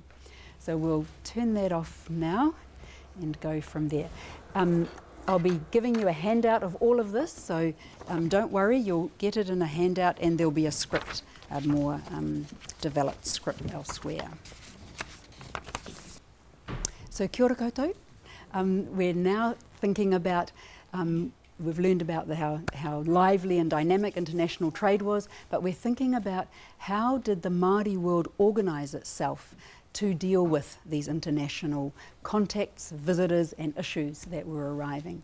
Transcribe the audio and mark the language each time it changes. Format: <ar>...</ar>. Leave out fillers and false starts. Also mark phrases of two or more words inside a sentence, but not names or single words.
<en>So we'll turn that off now and go from there. I'll be giving you a handout of all of this, so don't worry, you'll get it in a handout, and there'll be a script, a more developed script elsewhere. So</en> <mi>kia ora koutou.</mi> <en>We're now thinking about, we've learned about how lively and dynamic international trade was, but we're thinking about how did the Māori world organise itself to deal with these international contacts, visitors and issues that were arriving.</en>